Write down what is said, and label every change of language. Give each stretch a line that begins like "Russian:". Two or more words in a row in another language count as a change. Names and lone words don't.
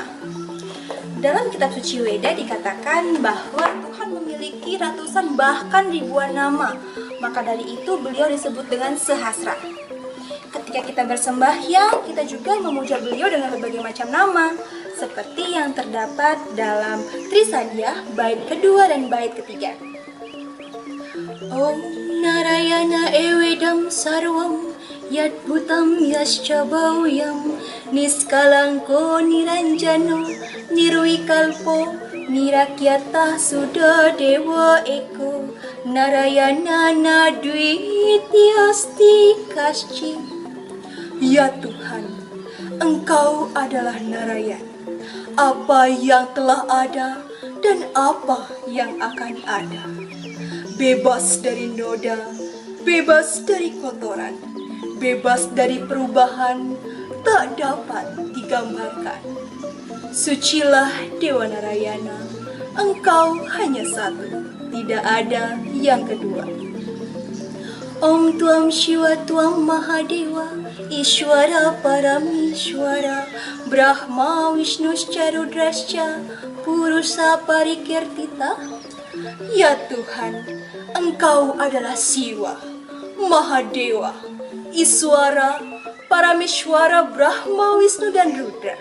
Indonesian: Dalam kitab suci Weda dikatakan bahwa Tuhan memiliki ratusan bahkan ribuan nama, maka dari itu beliau disebut dengan Sehasra. Ketika kita bersembahyang, kita juga memuja beliau dengan berbagai macam nama, seperti yang terdapat dalam Trisandya bait kedua dan bait ketiga.
Sanskrit: Om Narayana Evedam Sarvam Yadbhutam Yascha Bhavyam Niskalangko Niranjano Nirvikalpo Nirakyata Suda Dewa Eko Narayana Nadwityasti Kasci.
Indonesian: Ya Tuhan, Engkau adalah Narayan, apa yang telah ada dan apa yang akan ada, bebas dari noda, bebas dari kotoran, bebas dari perubahan, tak dapat digambarkan. Sucilah Dewa Narayana, Engkau hanya satu, tidak ada yang kedua.
Sanskrit: Om Tuam Shiva Tuam Mahadewa Ishwara Paramishwara Brahma Vishnuscha Rudrascha Purusa Parikirtita.
Indonesian: Ya Tuhan, Engkau adalah Siwa, Mahadewa, Iswara, Paramishwara, Brahma, Wisnu dan Rudra.